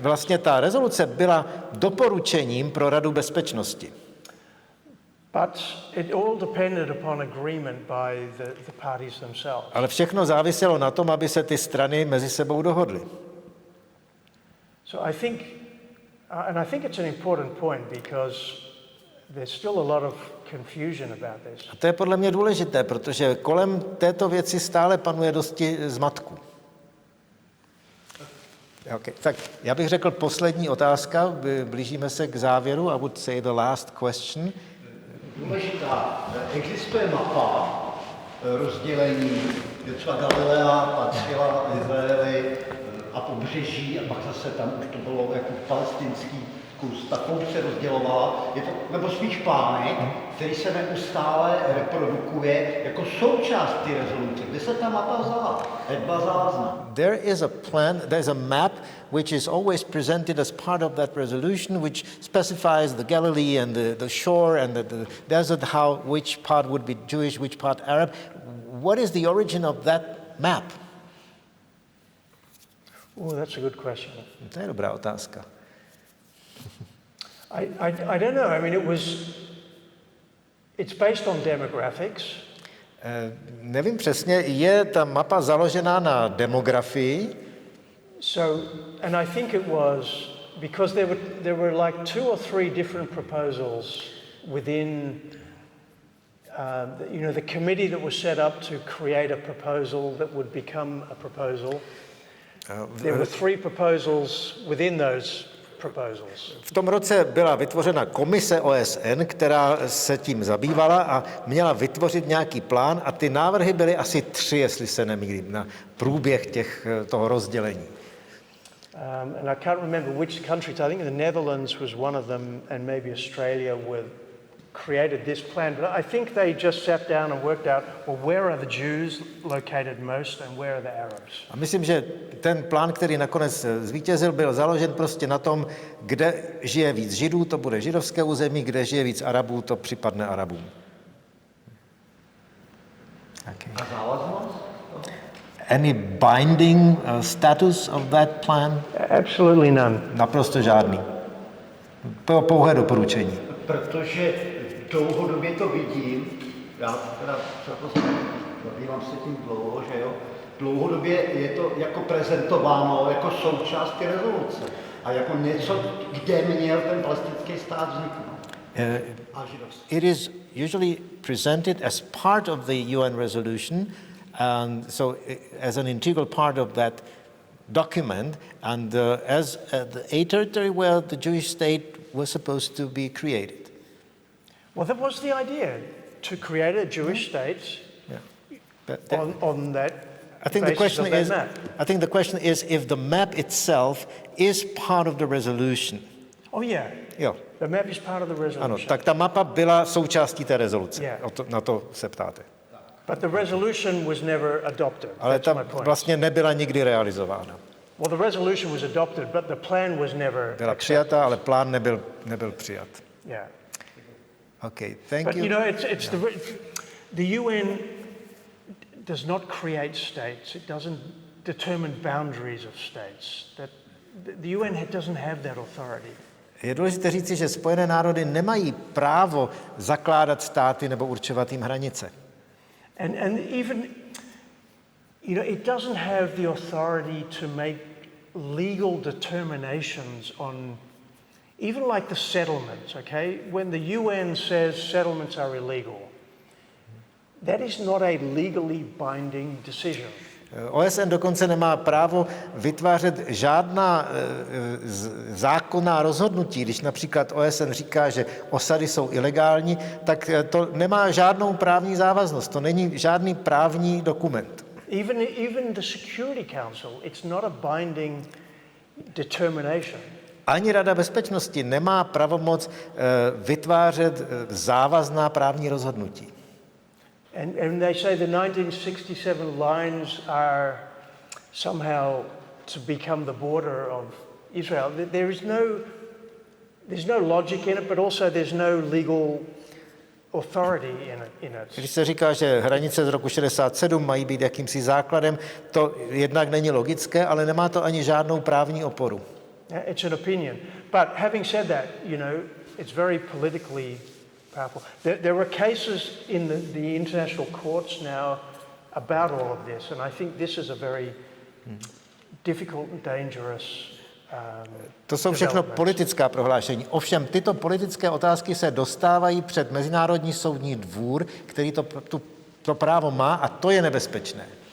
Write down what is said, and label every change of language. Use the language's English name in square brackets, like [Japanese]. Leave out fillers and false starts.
[Czech] Vlastně ta rezoluce byla doporučením pro Radu bezpečnosti. [English] But it all depended upon agreement by the parties themselves. [Czech] Ale všechno záviselo na tom, aby se ty strany mezi sebou dohodly. [English] So I think it's an important point because there's still a lot of confusion about this. [Czech] A to je podle mě důležité, protože kolem této věci stále panuje dosti zmatku. Okay. Tak já bych řekl poslední otázka, blížíme se k závěru. [English] I would say the last question. [Czech] Důležitá. Existuje mapa rozdělení, kde třeba Galilea patřila Izraeli a pobřeží a pak zase tam už to bylo jako palestinský kus. Takovou se rozdělovala. Je to, nebo spíš plánek, který se neustále reprodukuje jako součást té rezoluce. Kde se ta mapa vzala? Byla závazná. [English] There is a plan, there's a map which is always presented as part of that resolution, which specifies the Galilee and the shore and the desert, which part would be Jewish, which part Arab. What is the origin of that map? Oh, that's a good question. [Czech] To je dobrá otázka. [English] I don't know. I mean, it's based on demographics. [Czech] Nevím přesně, je ta mapa založená na demografii? [English] So, and I think it was because there were like 2 or 3 different proposals within, the committee that was set up to create a proposal that would become a proposal. There were 3 proposals within those proposals. [Czech] V tom roce byla vytvořena komise OSN, která se tím zabývala a měla vytvořit nějaký plán a ty návrhy byly asi 3, jestli se nemýlím, na průběh toho rozdělení. [English] And I can't remember which countries. I think the Netherlands was one of them, and maybe Australia created this plan. But I think they just sat down and worked out, well, where are the Jews located most and where are the Arabs? [Czech] A myslím, že ten plán, který nakonec zvítězil, byl založen prostě na tom, kde žije víc Židů, to bude židovské území, kde žije víc Arabů, to připadne Arabům. [English] Okay. [Czech] A závaznost? [English] Any binding status of that plan? Absolutely none. [Czech] Naprosto žádný. Pouhé doporučení. Protože dlouhodobě to vidím, já teda zabývám se tím dlouho, že jo, dlouhodobě je to jako prezentováno jako součást té rezoluce a jako něco, kde měl ten palestinský stát vzniknout. [English] It is usually presented as part of the UN resolution, and so as an integral part of that document, and as a territory where the Jewish state was supposed to be created. Well, that was the idea, to create a Jewish state on that basis of that map. I think the question is if the map itself is part of the resolution. Oh yeah. [Czech] Jo. [English] The map is part of the resolution. [Czech] Ano, tak ta mapa byla součástí té rezoluce. Yeah. Na to se ptáte. [English] But the resolution was never adopted. [Czech] Ale ta vlastně nebyla nikdy realizována. [English] Well, the resolution was adopted, but the plan was never. [Czech] Byla přijata, ale plán nebyl přijat. [English] Yeah. Okay, thank you. But you know, it's the UN does not create states. It doesn't determine boundaries of states. That the UN doesn't have that authority. [Czech] Je důležité říci, že Spojené národy nemají právo zakládat státy nebo určovat jim hranice. [English] And even, it doesn't have the authority to make legal determinations on even like the settlements, okay? When the UN says settlements are illegal, that is not a legally binding decision. [Czech] OSN dokonce nemá právo vytvářet žádná zákonná rozhodnutí. Když například OSN říká, že osady jsou ilegální, tak to nemá žádnou právní závaznost. To není žádný právní dokument. [English] Even the Security Council, it's not a binding determination. [Czech] Ani Rada bezpečnosti nemá pravomoc vytvářet závazná právní rozhodnutí. [English] And they say the 1967 lines are somehow to become the border of Israel. There's no logic in it, but also there's no legal authority in it. [Czech] Když se říká, že hranice z roku 67 mají být jakýmsi základem, to jednak není logické, ale nemá to ani žádnou právní oporu. [English] It's an opinion. But having said that, you know, it's very politically powerful. There were cases in the international courts now about all of this, and I think this is a very difficult and dangerous [Czech] to jsou všechno politická prohlášení. Ovšem, tyto politické otázky se dostávají před Mezinárodní soudní dvůr, který to právo má, a to je nebezpečné.